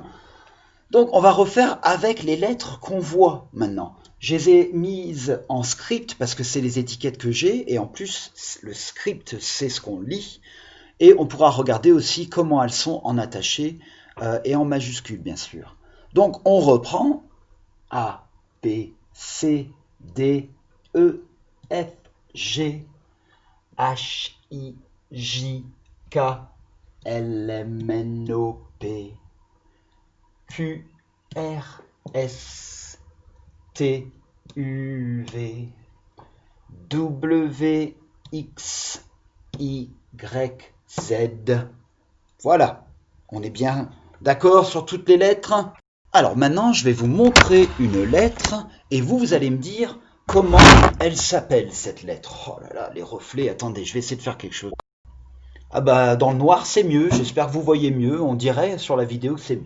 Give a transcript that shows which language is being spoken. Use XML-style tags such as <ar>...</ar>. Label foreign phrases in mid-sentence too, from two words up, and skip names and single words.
<fr>Donc, on va refaire avec les lettres qu'on voit maintenant. Je les ai mises en script parce que c'est les étiquettes que j'ai, et en plus, le script, c'est ce qu'on lit. Et on pourra regarder aussi comment elles sont en attaché et en majuscule, bien sûr. Donc, on reprend A, B, C, D, E, F, G, H, I, J, K, L, M, N, O, P, Q, R, S, T, U, V, W, X, Y, Z. Voilà, on est bien d'accord sur toutes les lettres? Alors maintenant, je vais vous montrer une lettre et vous allez me dire comment elle s'appelle cette lettre. Oh là là, les reflets, attendez, je vais essayer de faire quelque chose. Ah bah dans le noir c'est mieux, j'espère que vous voyez mieux, on dirait sur la vidéo que c'est mieux.</fr>